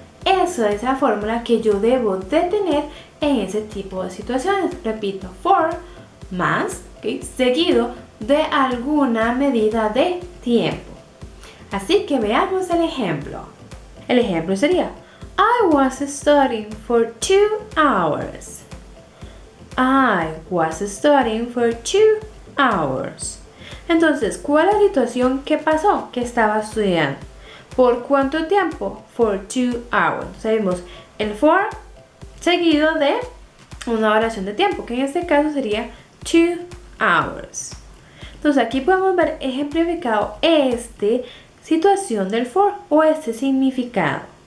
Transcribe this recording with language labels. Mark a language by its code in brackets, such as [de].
[es] Esa es la fórmula que yo debo de tener en ese tipo de situaciones. Repito, [en] for [es] más, seguido de alguna medida de tiempo. Así que veamos el ejemplo. El ejemplo sería: [en] I was studying for 2 hours. I was studying for 2 hours. [es] Entonces, ¿cuál es la situación que pasó? Que estaba estudiando. ¿Por cuánto tiempo? [en] For 2 hours. [es] Sabemos el [en] for [es] seguido de una oración de tiempo, que en este caso sería [en] 2 hours. [es] Entonces aquí podemos ver ejemplificado esta situación del [en] for [es] o este significado.